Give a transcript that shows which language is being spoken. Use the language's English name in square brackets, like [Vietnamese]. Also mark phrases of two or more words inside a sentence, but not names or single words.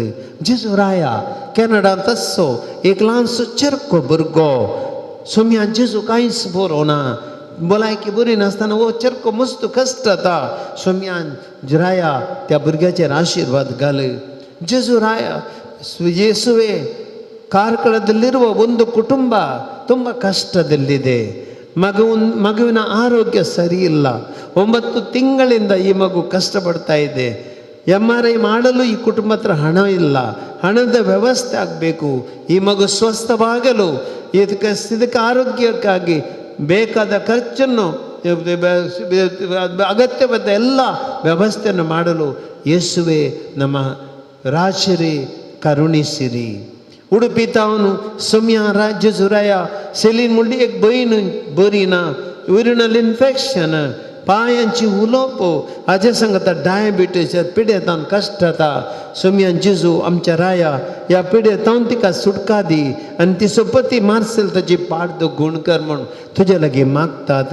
[Konkani] जेजू राया कॅनडांत तस्सो एक ल्हानसो चेरको भुरगो सोम्या जेजू कांयच बरोवना. भलायकी बरी नासतना वो चेरको मस्त कश्ट जाता. सोम्यान राया त्या भुरग्याचेर आशिर्वाद घाल. जेजू राया [Kannada] ಯೇಸುವೆ ಕಾರ್ಕಳದಲ್ಲಿರುವ ಒಂದು ಕುಟುಂಬ ತುಂಬ ಕಷ್ಟದಲ್ಲಿದೆ. ಮಗುವಿನ ಆರೋಗ್ಯ ಸರಿ ಇಲ್ಲ. 9 ತಿಂಗಳಿಂದ ಈ ಮಗು ಕಷ್ಟಪಡ್ತಾ ಇದೆ. MRI ಮಾಡಲು ಈ ಕುಟುಂಬ ಹತ್ರ ಹಣ ಇಲ್ಲ. ಹಣದ ವ್ಯವಸ್ಥೆ ಆಗಬೇಕು. ಈ ಮಗು ಸ್ವಸ್ಥವಾಗಲು ಇದಕ್ಕೆ ಆರೋಗ್ಯಕ್ಕಾಗಿ ಬೇಕಾದ ಖರ್ಚನ್ನು ಅಗತ್ಯವಾದ ಎಲ್ಲ ವ್ಯವಸ್ಥೆಯನ್ನು ಮಾಡಲು ಯೇಸುವೆ ನಮ್ಮ ರಾಜರೇ ಕರುಣಿಸಿರಿ. [Konkani] उडपी तावन सोम्या राज्य जुराया सेलीन म्हणली एक बहीण बरी ना. युरिनल इन्फेक्शन पांयांची उलोप हाजे सांगता डायबिटीस पिडेतान कश्ट जाता. सोम्या जेजू आमच्या राया ह्या पिडेतावन तिका सुटका दी आनी तिचो पती मार्सेल ताची पाड गूण कर म्हूण तुजे लागीं मागतात.